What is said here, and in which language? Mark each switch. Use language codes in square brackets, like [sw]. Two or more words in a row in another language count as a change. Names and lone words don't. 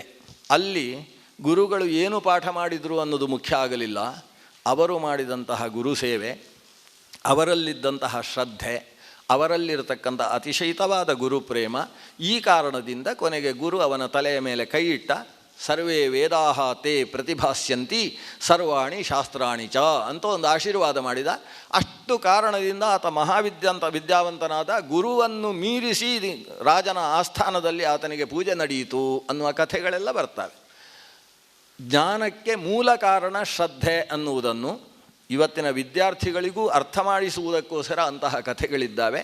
[kn] ಅಲ್ಲಿ ಗುರುಗಳು ಏನು ಪಾಠ ಮಾಡಿದರು ಅನ್ನೋದು ಮುಖ್ಯ ಆಗಲಿಲ್ಲ. ಅವರು ಮಾಡಿದಂತಹ ಗುರು ಸೇವೆ, ಅವರಲ್ಲಿದ್ದಂತಹ ಶ್ರದ್ಧೆ, ಅವರಲ್ಲಿರತಕ್ಕಂಥ ಅತಿಶಯಿತವಾದ ಗುರುಪ್ರೇಮ, ಈ ಕಾರಣದಿಂದ ಕೊನೆಗೆ ಗುರು ಅವನ ತಲೆಯ ಮೇಲೆ ಕೈ ಇಟ್ಟ. [sa] ಸರ್ವೇ ವೇದಾಹ ತೇ ಪ್ರತಿಭಾಸ್ಯಂತಿ ಸರ್ವಾಣಿ ಶಾಸ್ತ್ರಾಣಿ ಚ [kn] ಅಂತ ಒಂದು ಆಶೀರ್ವಾದ ಮಾಡಿದ. ಅಷ್ಟು ಕಾರಣದಿಂದ ಆತ ವಿದ್ಯಾವಂತನಾದ. ಗುರುವನ್ನು ಮೀರಿಸಿ ರಾಜನ ಆಸ್ಥಾನದಲ್ಲಿ ಆತನಿಗೆ ಪೂಜೆ ನಡೆಯಿತು ಅನ್ನುವ ಕಥೆಗಳೆಲ್ಲ ಬರ್ತವೆ. ಜ್ಞಾನಕ್ಕೆ ಮೂಲ ಕಾರಣ ಶ್ರದ್ಧೆ ಅನ್ನುವುದನ್ನು ಇವತ್ತಿನ ವಿದ್ಯಾರ್ಥಿಗಳಿಗೂ ಅರ್ಥ ಮಾಡಿಸುವುದಕ್ಕೋಸ್ಕರ ಅಂತಹ ಕಥೆಗಳಿದ್ದಾವೆ.